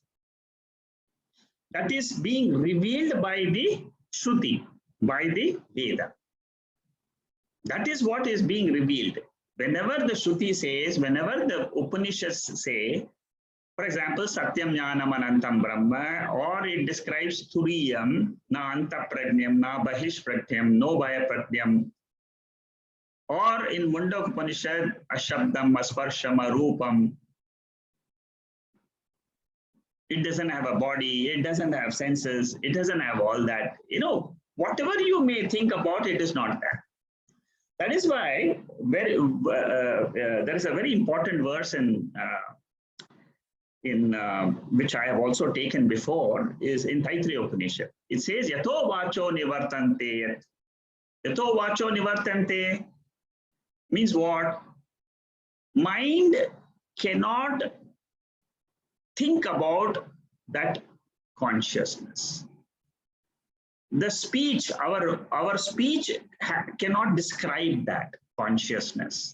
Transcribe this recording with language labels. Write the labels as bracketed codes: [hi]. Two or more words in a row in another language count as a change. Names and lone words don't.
[en] That is being revealed by the Shruti, by the Veda. That is what is being revealed. Whenever the Shruti says, whenever the Upanishads say, for example, [sa] सत्यं ज्ञानम् अनन्तं ब्रह्म, [en] or it describes [sa] तुरीयं, न अन्त प्रज्ञं, न बहिः प्रत्यं, नो वय प्रत्यं, [en] or in Mundaka Upanishad, [sa] अशब्दम्, अस्पर्शम्, अरूपम्, [en] it doesn't have a body, it doesn't have senses, it doesn't have all that. You know, whatever you may think about, it is not that. That is why there is a very important verse in which I have also taken before, is in Taittiriya Upanishad. It says, [sa] यतो वाचो निवर्तन्ते। यतो वाचो निवर्तन्ते [en] means what? Mind cannot think about that consciousness. The speech, our speech cannot describe that consciousness.